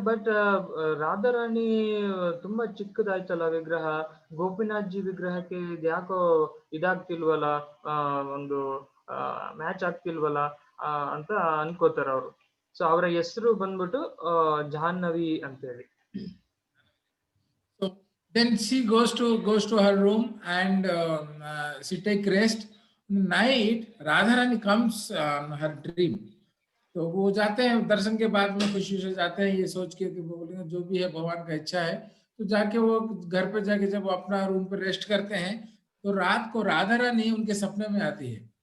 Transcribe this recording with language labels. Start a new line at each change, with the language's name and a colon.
Kannada: But Radharani ತುಂಬಾ ಚಿಕ್ಕದಾಯ್ತಲ್ಲ ವಿಗ್ರಹ, Gopinath G ವಿಗ್ರಹಕ್ಕೆ ಇದ್ಯಾಕೋ ಇದಾಗ್ತಿಲ್ವಲ್ಲ, ಒಂದು ಮ್ಯಾಚ್ ಆಗ್ತಿಲ್ವಲ್ಲ ಅಂತ ಅನ್ಕೋತಾರ ಅವರು. ಸೊ ಅವರ ಹೆಸರು ಬಂದ್ಬಿಟ್ಟು ಜಾಹ್ನವಿ ಅಂತೇಳಿ.
English: So then she goes to her room and she take rest. Night Radharani comes on her dream.
Hindi: तो वो जाते हैं दर्शन के बाद में, खुशी से जाते हैं ये सोच के कि वो बोलेंगे जो भी है भगवान का इच्छा है. तो जाके वो घर पे जाके जब वो अपना रूम पे रेस्ट करते हैं तो रात को राधा रानी उनके सपने में आती है.